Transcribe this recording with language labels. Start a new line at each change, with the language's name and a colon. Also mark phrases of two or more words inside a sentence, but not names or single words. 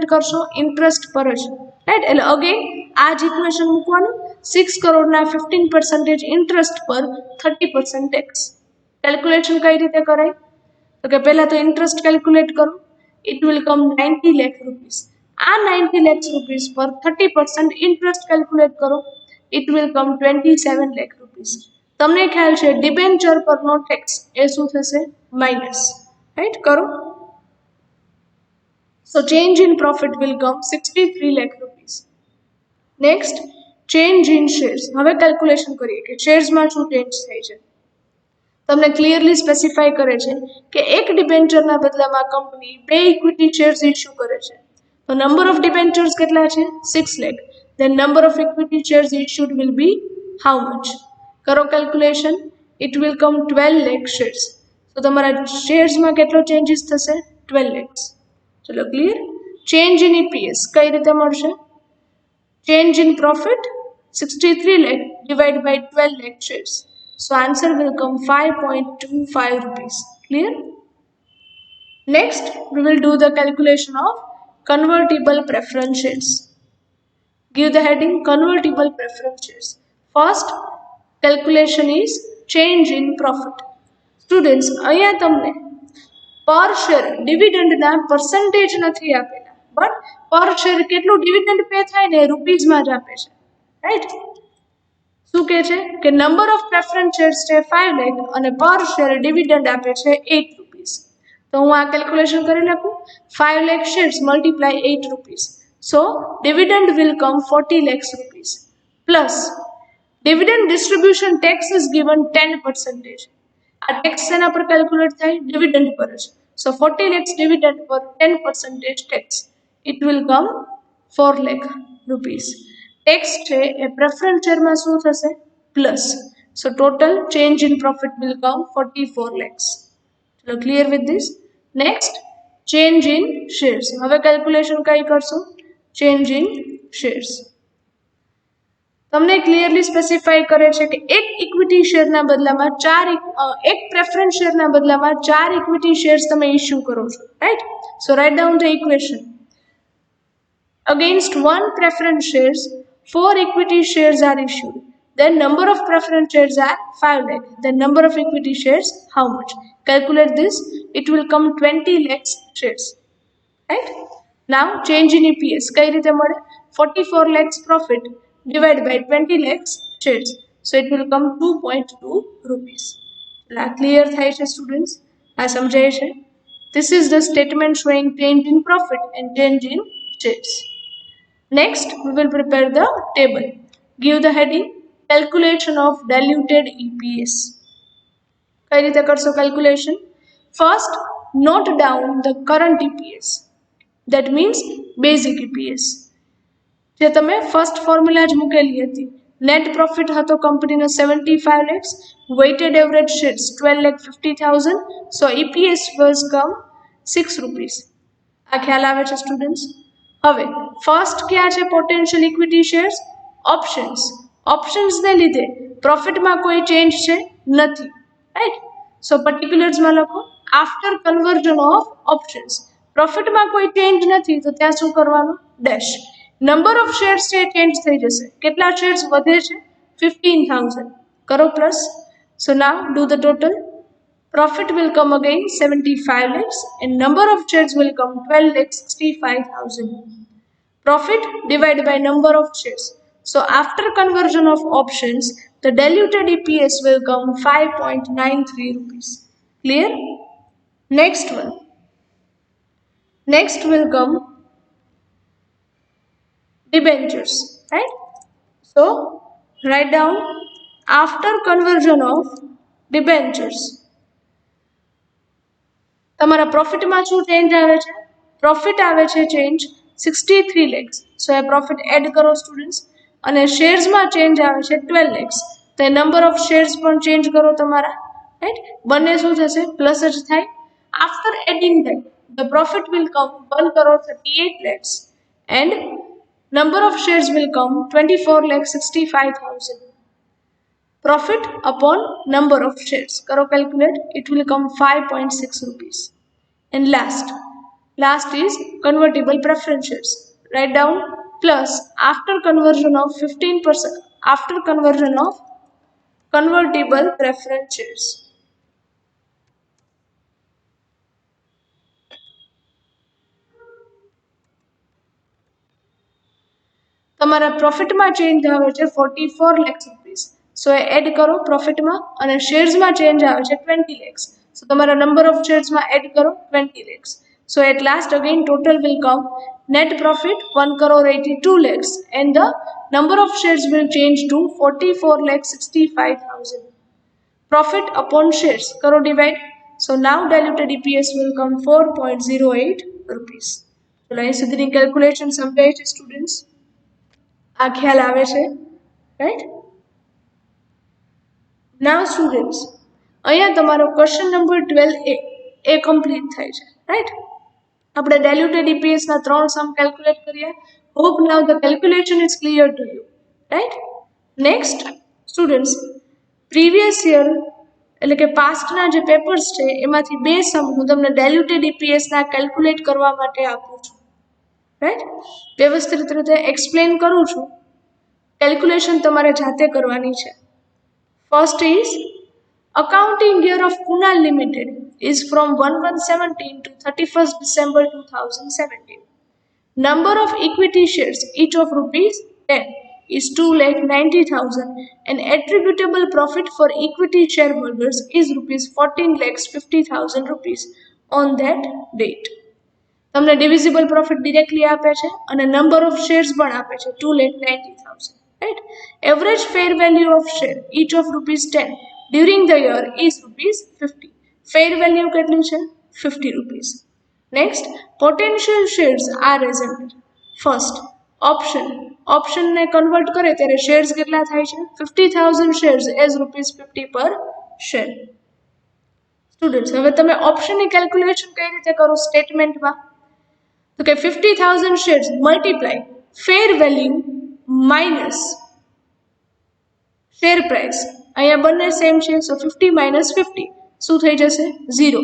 Gujarati: કરશો ઇન્ટરેસ્ટ પર જ રાઈટ એટલે અગેન આ જ ઇક્વેશન મૂકવાનું 6 કરોડના 15% ઇન્ટરેસ્ટ પર 30%
English: tax calculation
Gujarati: કઈ રીતે કરાય તો કે પહેલા તો
English: interest calculate
Gujarati: કરો
English: it will come
Gujarati: 90 લાખ રૂપીસ આ 90 લાખ રૂપીસ પર 30%
English: interest calculate
Gujarati: કરો
English: it will come 27 lakh rupees
Gujarati: તમને ખ્યાલ છે ડિબેન્ચર પરનો ટેક્સ એ શું થશે
English: minus right
Gujarati: કરો
English: so change in profit will come 63 lakh rupees next change in shares
Gujarati: હવે કેલ્ક્યુલેશન કરીએ કે શેર્સમાં શું ચેન્જ થાય છે તમને ક્લિયરલી સ્પેસિફાઈ કરે છે કે એક ડિબેન્ચરના બદલામાં કંપની બે
English: equity shares issue
Gujarati: કરે છે તો
English: number of debentures
Gujarati: કેટલા છે
English: 6 લાખ then number of equity shares issued will be how much કરો calculation it will come 12 lakh shares so
Gujarati: તમારા shares માં કેટલો changes થશે
English: 12 lakhs ચલો clear change in EPS
Gujarati: કઈ રીતે મળશે
English: change in profit 63 lakh divided by 12 lakh shares so answer will come 5.25 rupees clear next we will do the calculation of convertible preference shares give the heading convertible preference shares first calculation is change in profit
Gujarati: students અહીંયા તમને
English: per share
Gujarati: ડિવિડન્ડના પરસેન્ટેજ નથી આપેલા
English: but per share
Gujarati: કેટલું ડિવિડન્ડ પે થાય ને રૂપીઝમાં જ આપે છે રાઈટ શું કહે છે કે
English: number of preference shares
Gujarati: છે 5 લાખ અને
English: per share dividend
Gujarati: આપે છે 8 રૂપીસ તો હું આ કેલ્ક્યુલેશન કરી લખું
English: 5 lakh shares multiply 8 rupees so dividend will come 40 lakhs rupees plus dividend distribution tax is given 10%.
Gujarati: આ tax સેના પર કેલ્ક્યુલેટ થાય
English: dividend
Gujarati: પર જ
English: so 40 lakhs dividend પર 10% tax it will come 4 lakh rupees tax
Gujarati: છે એ
English: preference share
Gujarati: માં શું થશે
English: plus so total change in profit will come 44 lakhs ચલો clear with this next change in shares
Gujarati: હવે કેલ્ક્યુલેશન કઈ કરશો
English: change in shares
Gujarati: તમને ક્લિયરલી સ્પેસિફાઈ કરે છે કે એક ઇક્વિટી શેરના બદલામાં એક પ્રેફરન્સ શેરના બદલામાં 4
English: equity shares
Gujarati: તમે ઇશ્યુ કરો છો
English: right so write down the equation against one preference shares 4 equity shares are issued then number of preference shares are 5 lakh then number of equity shares how much calculate this it will come 20 lakhs shares right now change in EPS
Gujarati: કઈ રીતે મળે
English: 44 lakhs profit divided by 20 lakhs shares. So it will come 2.2 rupees. Clear
Gujarati: થાય છે
English: students?
Gujarati: આ સમજાય છે?
English: This is the statement showing change in profit and change in shares. Next, we will prepare the table. Give the heading calculation of diluted EPS.
Gujarati: કઈ રીતે કરશો calculation?
English: First, note down the current EPS. That means basic EPS.
Gujarati: જે તમે first formula જ મૂકેલી હતી.
English: Net profit
Gujarati: હતો કંપનીનો
English: 75 lakhs, weighted average shares 12,50,000. So EPS was come 6 rupees.
Gujarati: આ ખ્યાલ આવે છે students? હવે ફર્સ્ટ ક્યાં છે
English: potential equity shares? ઓપ્શન્સ.
Gujarati: ઓપ્શન્સને લીધે પ્રોફિટમાં કોઈ ચેન્જ છે નથી, રાઈટ? સો પર્ટિક્યુલર્સમાં લખો
English: after conversion of options.
Gujarati: પ્રોફિટમાં કોઈ ચેન્જ નથી તો ત્યાં શું કરવાનું? ડેશ.
English: number of shares
Gujarati: છે ચેન્જ થઈ જશે. કેટલા શેર્સ વધે છે?
English: 15,000. કરો પ્લસ. so now do the total. Profit will come again 75 lakhs and number of shares will come 12,65,000. Profit divided by number of shares. So after conversion of options, the diluted EPS will come 5.93 rupees. Clear? Next one. Next will come debentures, right? So write down after conversion of debentures.
Gujarati: તમારા પ્રોફિટમાં શું ચેન્જ આવે છે? પ્રોફિટ આવે છે ચેન્જ 63 lakhs. સો એ પ્રોફિટ એડ કરો સ્ટુડન્ટ્સ. અને શેર્સમાં ચેન્જ આવે છે 12 lakhs. તો એ
English: number of shares
Gujarati: પણ ચેન્જ કરો તમારા, રાઈટ? બંને શું થશે? પ્લસ જ થાય.
English: after adding that the profit will come 1,38 lakhs and number of shares will come 24,65,000. Profit upon number of shares. Karo calculate. It will come 5.6 rupees. And last is convertible preference shares. Write down plus after conversion of 15%. After conversion of convertible preference shares.
Gujarati: તમારા પ્રોફિટમાં ચેન્જ આવે છે 44 lakhs rupees. સો એ એડ કરો પ્રોફિટમાં અને શેર્સમાં ચેન્જ આવે છે 20 lakhs. સો તમારા નંબર ઓફ શેર્સમાં એડ કરો 20 lakhs.
English: so at last again total will come net profit 1,82 lakhs and the number of shares will change to 44,65,000. Profit upon shares karo divide. So now diluted EPS will come 4.08 rupees.
Gujarati: So અહીં સુધીની calculation સમજાય છે students? આ ખ્યાલ આવે છે, રાઈટ? નાવ સ્ટુડન્ટ્સ અહીંયા તમારો
English: question number
Gujarati: 12A એ કમ્પ્લીટ થાય છે, રાઈટ? આપણે
English: diluted EPS
Gujarati: ના 3 સમ કેલ્ક્યુલેટ કર્યા.
English: hope now the calculation is clear to you, right? next students previous year
Gujarati: એટલે કે પાસ્ટના જે પેપર્સ છે એમાંથી 2 સમ હું તમને
English: diluted EPS
Gujarati: ના કેલ્ક્યુલેટ કરવા માટે આપું છું, રાઈટ? વ્યવસ્થિત રીતે એક્સપ્લેન કરું છું. કેલ્ક્યુલેશન તમારે જાતે કરવાની છે.
English: First is accounting year of Kunal Limited is from 1/1/17 to 31st December 2017. Number of equity shares each of rupees 10 is 2,90,000 and attributable profit for equity shareholders is rupees 14,50,000 rupees on that date.
Gujarati: તમને
English: divisible profit directly
Gujarati: આપે છે અને
English: number of shares
Gujarati: પણ આપે છે 2,90,000.
English: Right? Average fair value of share each of rupees 10 during the year is rupees 50. Fair value
Gujarati: કેટલી છે?
English: 50 rupees. Next, potential shares are as under.
Gujarati: First, option ને કન્વર્ટ કરે ત્યારે શેર્સ કેટલા થાય છે?
English: 50,000 shares as rupees 50 per share.
Gujarati: સ્ટુડન્ટ્સ હવે તમે ઓપ્શનની કેલ્ક્યુલેશન કઈ રીતે કરો સ્ટેટમેન્ટમાં? તો કે
English: 50,000 shares multiply fair value minus share price.
Gujarati: અહીંયા બંને સેમ છે. સો 50 minus 50 શું થઈ જશે? 0.